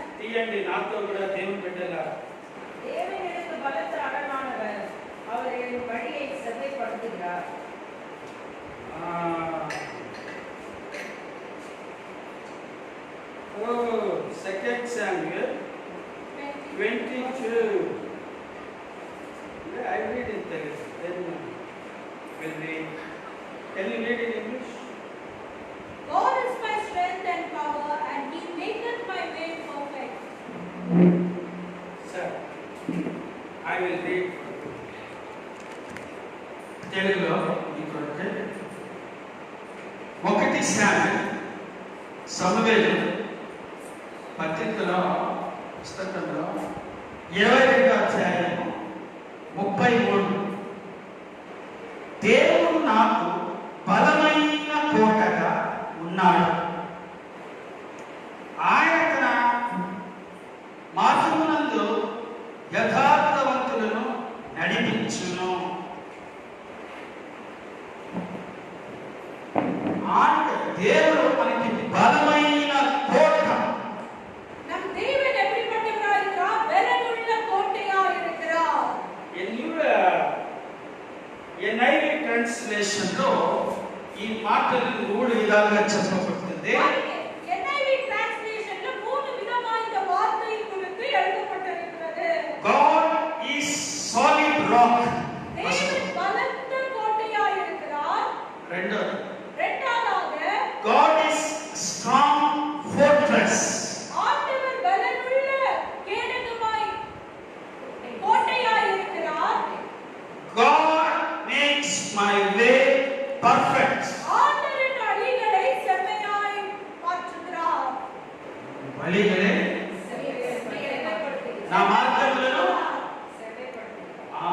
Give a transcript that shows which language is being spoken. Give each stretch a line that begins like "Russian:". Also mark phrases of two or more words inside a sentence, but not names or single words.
Telugu: తీయండి నాతో కూడా దేవుని బిడ్డలారా.
Tamil: தேவன் எனக்கு பலத்த அரணானவர், அவர் என் வழியை செவ்வைப்படுத்துகிறார்.
English: Second Samuel 22. Yeah, I read in Telugu. Then we'll read. Can you read in English? God is my strength and power, and He maketh my way perfect. Sir, I will read.
Telugu: తెలుగులో ఇంకొకటి. 1 శామ్యూయల్ సమూయేలు పత్రికలో పుస్తకంలో 22వ అధ్యాయం 33. దేవుడు నాకు బలమైన కోటగా ఉన్నాడు, ఆయన మార్గమునందు యథార్థవంతులను నడిపించును. ఆయన దేవుడు మనకి బలమైన కోట.
Tamil: நம் தேவன் எப்படிப்பட்டவராய் இருக்கிறார்? பலமுள்ள கோட்டையாய் இருக்கிறார்.
Telugu: NIV ట్రాన్స్లేషన్ లో ఈ మాటలు 3 విధాలుగా చెప్పబడుతుంది.
Tamil: NIV டிரான்ஸ்லேஷன்ல 3 விதமா இந்த வார்த்தை குறித்து எழுதப்பட்டிருக்கிறது.
English: God is solid rock.
Tamil: தேவன் பலத்த கோட்டையாய் இருக்கிறார்.
Telugu: రెండోది,
Tamil: இரண்டாவதாக
English: God is strong fortress.
Tamil: ஆண்டவர் பலமுள்ள கேடகமாய் கோட்டையாய் இருக்கிறார்.
English: God makes my way perfect.
Tamil: ஆண்டவரின் வழிகளை செம்மையாய் மாற்றுகிறார்.
Telugu: வழிகளே నా మార్గములను